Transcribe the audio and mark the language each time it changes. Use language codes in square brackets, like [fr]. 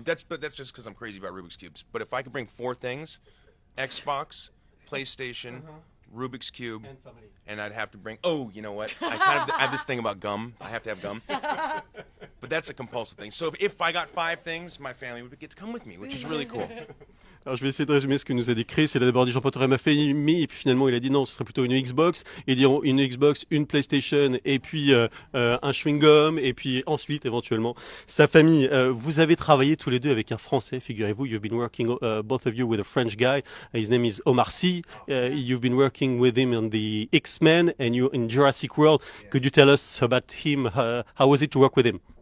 [fr] That's just because I'm crazy about Rubik's Cubes. But if I could bring four things, Xbox, PlayStation, Rubik's Cube, and I'd have to bring. Oh, you know what? I have this thing about gum. I have to have gum. But that's a compulsive thing. So if I got five things, my family would get to come with me, which is really cool. Alors je vais essayer de résumer ce que nous a dit Chris. Il a d'abord dit j'emporterai ma famille, et puis finalement il a dit non, ce serait plutôt une Xbox. Et diront une Xbox, une PlayStation, et puis un chewing-gum, et puis ensuite éventuellement sa famille. Vous avez travaillé tous les deux avec un Français, figurez-vous. [en] You've been working both of you with a French guy. His name is Omar Sy. You've been working with him on the X-Men and you in Jurassic World. Yes. Could you tell us about him? How was it to work with him?